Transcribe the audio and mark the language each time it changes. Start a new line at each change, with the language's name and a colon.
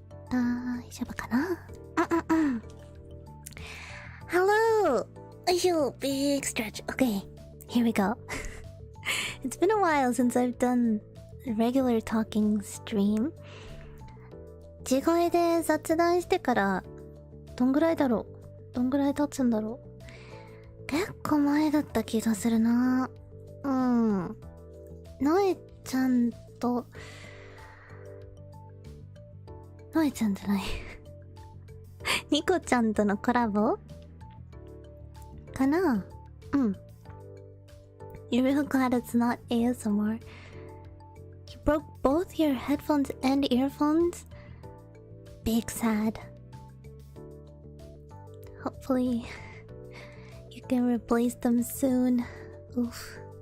Japanese: 大丈夫かな?
English: Hello! You big stretch. Okay, here we go. It's been a while since I've done a regular talking stream.
Japanese: 地声で雑談してからどんぐらいだろう？どんぐらい経つんだろう？結構前だった気がするな。うん。のえちゃんと、のえちゃんじゃない。ニコちゃんとのコラボかな？うん。
English: You're real glad it's not ASMR. You broke both your headphones and earphones? Big sad. Hopefully, you can replace them soon. Oof.